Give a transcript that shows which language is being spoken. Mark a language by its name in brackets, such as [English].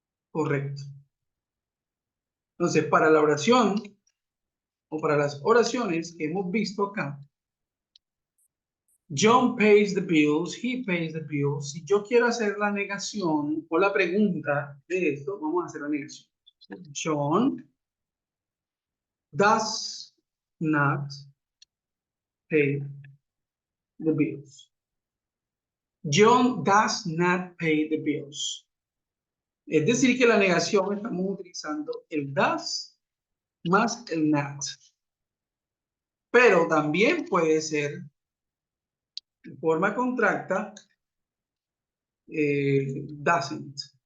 [Spanish] Correcto. Entonces, para la oración o para las oraciones que hemos visto acá, [English] John pays the bills, he pays the bills. [Spanish] Si yo quiero hacer la negación o la pregunta de esto, vamos a hacer la negación. [English] John does not pay the bills. John does not pay the bills. [Spanish] Es decir, que la negación estamos utilizando el does más el not. Pero también puede ser en forma contracta doesn't.